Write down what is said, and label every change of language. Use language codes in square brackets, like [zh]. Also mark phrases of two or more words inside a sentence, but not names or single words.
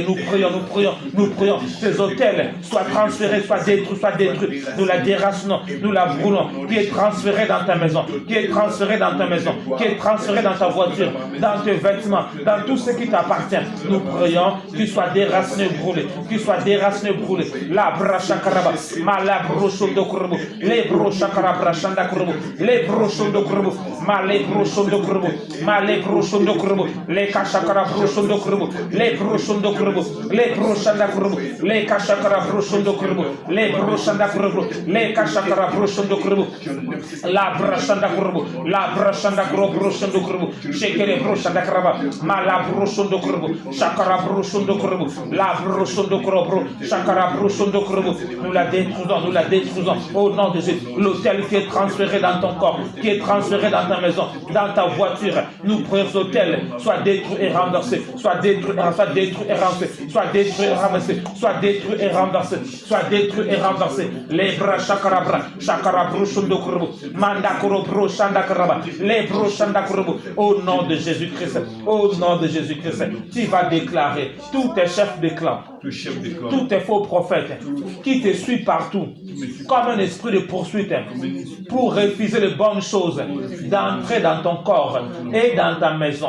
[fr] Nous prions, nous prions, nous prions. Ces hôtels soient transférés, soient détruits. Nous la déracinons, nous la brûlons. Qui est transféré dans ta maison, qui est transféré dans ta maison, qui est transféré dans ta voiture, dans tes vêtements, dans tout ce qui t'appartient. Nous prions qu'il soit déraciné, brûlé, qu'il soit déraciné, brûlé. La brachakaraba, mala brochondo kurubu, les brochakarabra chanda kurubu, les brochondo kurubu, male brochondo kurubu, male brochondo kurubu, les kachakara brochondo kurubu, les brochondo kurubu, les brochanda kurubu, les kachakara brochondo kurubu, les brochanda kurubu, les kachakara brochondo kurubu, la brachanda kurubu, la brachanda kurubu, brochondo kurubu, shekere brochanda karaba, mala brochondo kurubu, chakara brochondo kurubu, la brochondo kurubu, chakara brochondo kurubu. Nous la détruisons au nom de Jésus. L'hôtel qui est transféré dans ton corps, qui est transféré dans ta maison, dans ta voiture, nous prions l'hôtel soit détruit et renversé, soit détruit et renversé, soit détruit et renversé, soit détruit et renversé, soit détruit et renversé. Les bras chakara brochondo kurubu, manda kurubu, chanda karaba, les bros chanda kurubu. Au nom de Jésus-Christ, au nom de Jésus-Christ, tu vas déclarer tous tes chefs de clan, tous tes faux prophètes qui te suivent partout, comme un esprit de poursuite pour refuser les bonnes choses, d'entrer dans ton corps et dans ta maison.